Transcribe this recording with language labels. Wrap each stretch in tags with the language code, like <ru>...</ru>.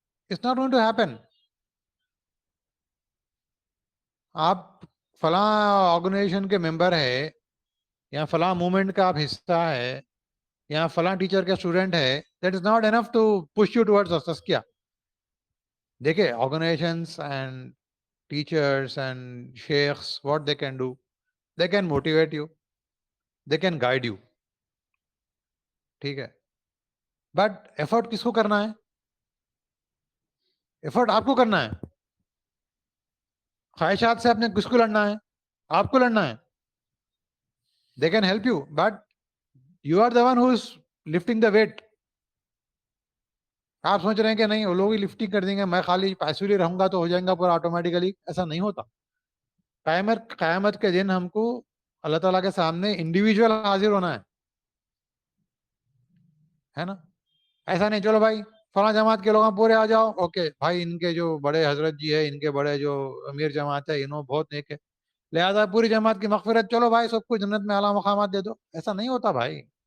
<en>It's not going to happen.</en> <ur>آپ فلاں organization کے ممبر ہے یا فلاں موومنٹ کا آپ حصہ ہے یا فلاں ٹیچر کا اسٹوڈنٹ ہے،</ur> <en>that is not enough to push you towards</en> <ur>تزکیہ.</ur> <en>دیکھیں organisations and teachers and sheikhs, what they can do, they can motivate you, they can guide you, ٹھیک ہے.</en> <ur>بٹ ایفرٹ کس کو کرنا ہے؟ ایفرٹ آپ کو کرنا ہے. خواہشات سے آپ نے کس کو لڑنا ہے؟ آپ کو لڑنا ہے.</ur> <en>they can help you but you are the one who is lifting the weight.</en> <ur>آپ سوچ رہے ہیں کہ نہیں وہ لوگ ہی لفٹنگ کر دیں گے، میں خالی پیسولی رہوں گا تو ہو جائیں گا پورا آٹومیٹیکلی، ایسا نہیں ہوتا. قیامت کے دن ہم کو اللہ تعالیٰ کے سامنے انڈیویجول حاضر ہونا ہے نا. ایسا نہیں چلو بھائی فلاں جماعت کے لوگ پورے آ جاؤ، اوکے بھائی ان کے جو بڑے حضرت جی ہے، ان کے بڑے جو امیر جماعت ہے، انہوں بہت نیک ہے لہذا پوری جماعت کی مغفرت، چلو بھائی سب کو جنت میں اعلیٰ مقامات دے دو. ایسا نہیں ہوتا بھائی.</ur>